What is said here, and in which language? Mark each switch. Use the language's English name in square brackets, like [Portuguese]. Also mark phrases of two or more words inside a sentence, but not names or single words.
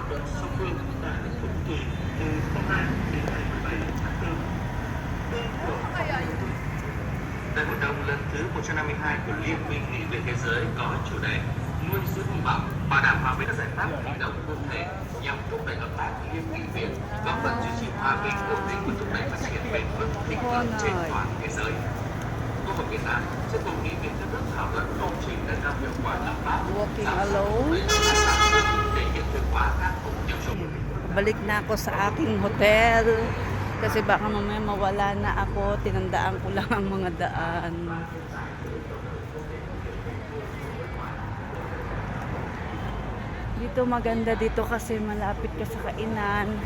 [Vietnamese] Đại hội đồng lần thứ 152 của Liên minh nghị viện thế giới có chủ đề nuôi dưỡng hy vọng, bảo đảm hòa bình các giải pháp hành động cụ thể nhằm thúc đẩy hợp tác liên nghị viện, góp phần duy trì hòa bình, ổn định và thúc đẩy phát triển bền vững thịnh vượng trên toàn thế giới. Quốc hội Việt Nam sẽ cùng nghị viện các nước thảo luận công trình nâng cao hiệu quả lập pháp, [English] Walking [Vietnamese] giáo dục [English] alone. [Vietnamese] để hiện thực hóa các mục tiêu chung. [Filipino] Balik na ako sa aking hotel kasi baka mamaya mawala na ako, tinandaan ko lang ang mga daan. Dito maganda dito kasi malapit ka sa kainan.